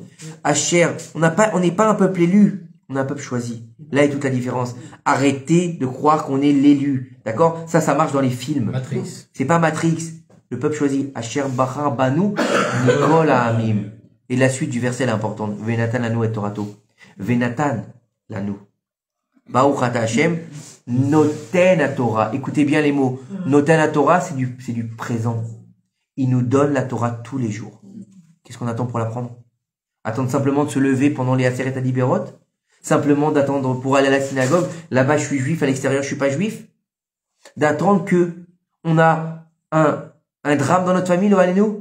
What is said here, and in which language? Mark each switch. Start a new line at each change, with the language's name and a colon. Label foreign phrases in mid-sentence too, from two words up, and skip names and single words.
French: Asher, on n'est pas un peuple élu, on est un peuple choisi. Là est toute la différence. Arrêtez de croire qu'on est l'élu. D'accord? Ça marche dans les films. Matrix. C'est pas Matrix. Le peuple choisi.
Hebrew: אשר בחר בנו מכל העמים.
French: Et la suite du verset est importante.
Hebrew: ונתן לנו את תורתו. ונתן לנו. ברוך אתה השם. נותן התורה.
French: Écoutez bien les mots.
Hebrew: נותן התורה,
French: c'est du présent. Il nous donne la Torah tous les jours. Qu'est-ce qu'on attend pour l'apprendre? Attendre simplement de se lever pendant les
Hebrew: עשרת הדברות?
French: Simplement d'attendre pour aller à la synagogue? Là-bas, je suis juif, à l'extérieur, je suis pas juif? D'attendre que on a un drame dans notre famille, nous?